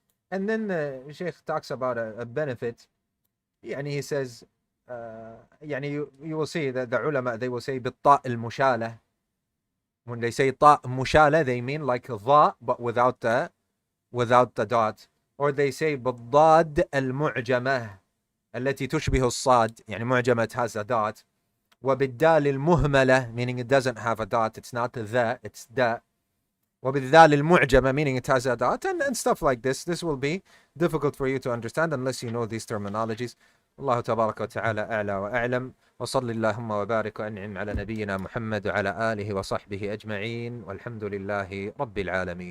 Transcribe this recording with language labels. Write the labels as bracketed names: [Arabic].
[English] And then the Sheikh talks about a benefit. He says, you will see that the ulama, they will say [Arabic] بالطاء المشالة. [English] When they say [Arabic] طاء مشالة, [English] they mean like dha, but without the dot. Or they say [Arabic] بالضاد المعجمة التي تشبه الصاد. [English] معجمة has a dot. [Arabic] وبالدال المهملة, [English] meaning it doesn't have a dot. It's not the, it's da. [Arabic] وبالذال المعجمة, [English] meaning it has a dot, and stuff like this. This will be difficult for you to understand unless you know these terminologies. [Arabic] الله تبارك وتعالى أعلى وأعلم. وصل اللهم وبارك وأنعم على نبينا محمد وعلى آله وصحبه أجمعين والحمد لله رب العالمين.